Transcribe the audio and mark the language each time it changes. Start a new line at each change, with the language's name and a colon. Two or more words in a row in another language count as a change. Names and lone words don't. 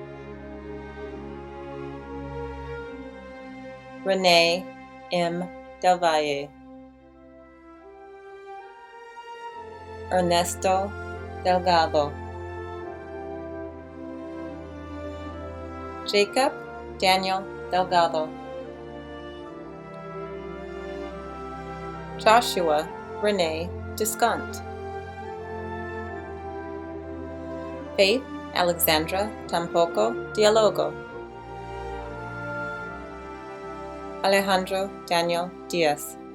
English: Renee M. Del Valle. Ernesto Delgado. Jacob Daniel Delgado. Joshua Renee Descant. Faith Alexandra Tampoco Dialogo. Alejandro Daniel Diaz.